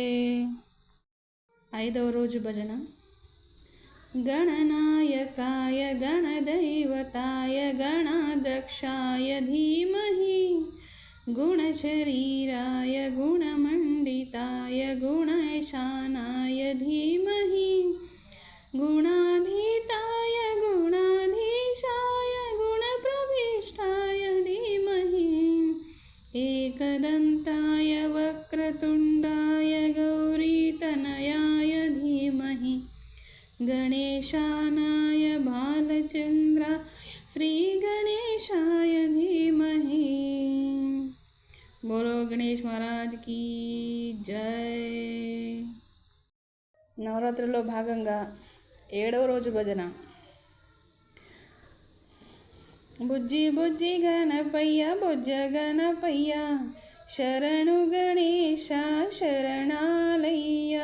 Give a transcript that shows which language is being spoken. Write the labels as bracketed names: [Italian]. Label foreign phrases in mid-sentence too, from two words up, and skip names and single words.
[Telugu] 5వ రోజు భజన. [Sanskrit] గణనాయకాయ గణదైవతాయ గణాధ్యక్షాయ ధీమహి గుణశరీరాయ గుణమండితాయ గుణైశానాయ ధీమహి గుణాధీతాయ గుణాధీశాయ గుణప్రవిష్టాయ ధీమహి एकदन्ताय वक्रतुण्डाय गौरीतनयाय धीमहि गणेशानाय बालचन्द्राय श्रीगणेशाय धीमहि. [Hindi] बोलो गणेश महाराज की जय. [Telugu] నవరాత్రిలో భాగంగా 7వ రోజు భజన. బుజ్జి బుజ్జి గణపయ్య బొజ్జ గణపయ్య శరణు గణేశ శరణాలయ్య.